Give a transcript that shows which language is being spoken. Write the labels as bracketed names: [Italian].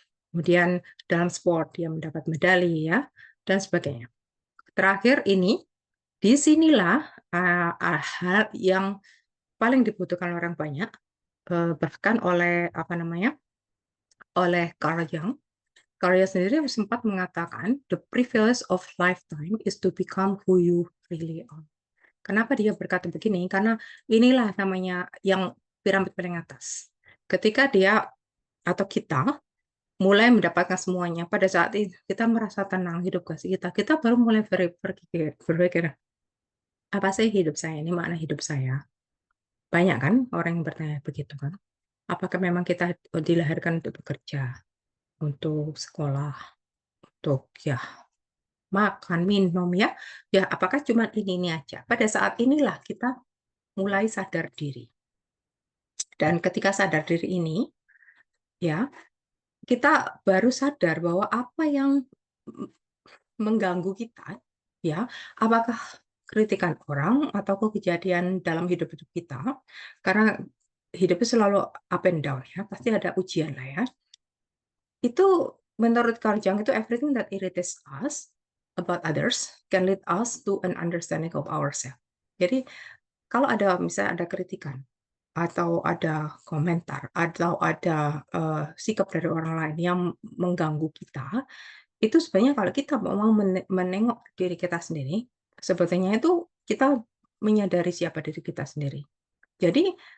[Indonesian] Kemudian dalam sport dia mendapat medali ya, dan sebagainya. Terakhir ini, di sinilah, hal yang paling dibutuhkan orang banyak, bahkan oleh apa namanya, oleh Carl Jung. Carl Jung sendiri sempat mengatakan, [English] "The privilege of lifetime is to become who you really are." [Indonesian] Kenapa dia berkata begini? Karena inilah namanya yang piramid paling atas. Ketika dia atau kita mulai mendapatkan semuanya, pada saat itu kita merasa tenang hidup kasih kita baru mulai berpikir, "Apa sih hidup saya ini, makna hidup saya?" Banyak kan orang yang bertanya begitu kan? Apakah memang kita dilahirkan untuk bekerja, untuk sekolah, untuk ya makan, minum ya. Ya, apakah cuma ini aja? Pada saat inilah kita mulai sadar diri. Dan ketika sadar diri ini, ya, kita baru sadar bahwa apa yang mengganggu kita, ya, apakah kritikan orang atau kejadian dalam hidup-hidup kita, karena hidup itu selalu [English] up and down [Indonesian] ya, pasti ada ujian lah ya. Itu menurut Carl Jung itu [English] everything that irritates us about others can lead us to an understanding of ourselves. [Indonesian] Jadi kalau ada misalnya ada kritikan atau ada komentar atau ada sikap dari orang lain yang mengganggu kita, itu sebenarnya kalau kita mau menengok diri kita sendiri, sebetulnya itu kita menyadari siapa diri kita sendiri. Jadi